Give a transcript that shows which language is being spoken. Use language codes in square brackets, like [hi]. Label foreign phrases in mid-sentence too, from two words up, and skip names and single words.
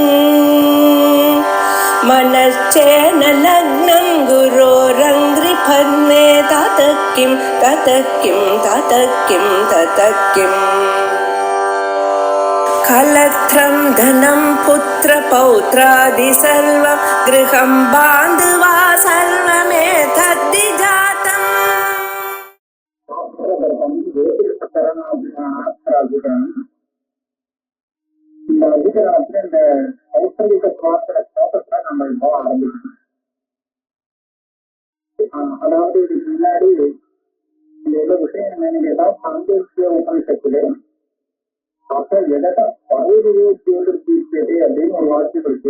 [sa] मनश्चेन लग्नं गुरोरङ्घ्रिपद्मे ततः किं कलत्रं धनं पुत्रपौत्रादि सर्वं गृहं बान्धवा सर्वमेतद्धि जातम्. [ta] இந்த அதிகாரத்துல இந்த கௌசல்யத்தை பார்க்கிற ஸ்லோகத்தை நம்ம இப்போ ஆரம்பிக்கணும். அதாவது இதுக்கு முன்னாடி இந்த எவ்வளவு விஷயம் நீங்க ஏதாவது சாந்தோக்கிய உபனிஷத்துல அப்ப எதா பருவதோக்கியோடு தீர்த்தது அப்படின்னு ஒரு வாக்கியம் இருக்கு.